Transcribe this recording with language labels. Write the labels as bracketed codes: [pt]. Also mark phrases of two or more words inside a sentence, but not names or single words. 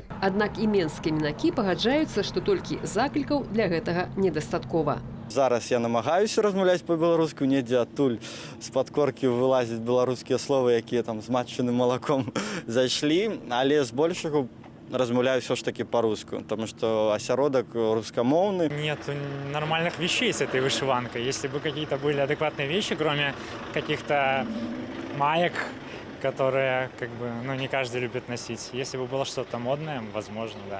[be] Аднак і менскія мінакі пагаджаюцца, што толькі заклікаў для гэтага недастаткова. Зараз я намагаюся размаўляць па-беларуску, недзе адтуль з-пад коркі вылазяць беларускія словы, якія там з матчыным малаком зайшлі, але збольшага размаўляю [ru] все ж таки по-русски, потому что осяродок русскомовный. Нет нормальных вещей с этой вышиванкой. Если бы какие-то были адекватные вещи, кроме каких-то маек, которые не каждый любит носить. Если бы было что-то модное, возможно, да.